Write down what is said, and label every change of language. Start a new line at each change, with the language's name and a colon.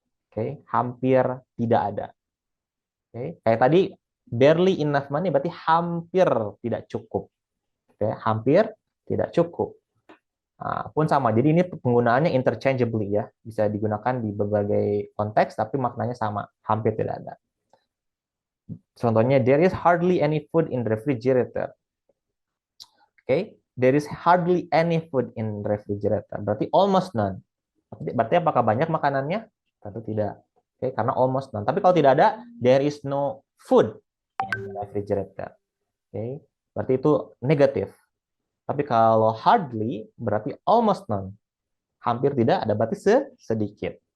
Indonesian: Oke, hampir tidak ada. Oke, kayak tadi
English: barely enough money
Indonesian: berarti hampir tidak cukup. Oke, hampir tidak cukup. Nah, pun sama. Jadi ini penggunaannya interchangeably ya, bisa digunakan di berbagai konteks tapi maknanya sama, hampir tidak ada.
English: Contohnya there is hardly any food in the refrigerator. Oke, there is hardly any food in the refrigerator. Berarti almost none.
Indonesian: Berarti apakah banyak makanannya? Tentu tidak. Oke, karena
English: almost none.
Indonesian: Tapi kalau tidak ada,
English: there is no food in the refrigerator.
Indonesian: Oke, berarti itu negatif. Tapi kalau hardly berarti almost none. Hampir tidak ada berarti sedikit.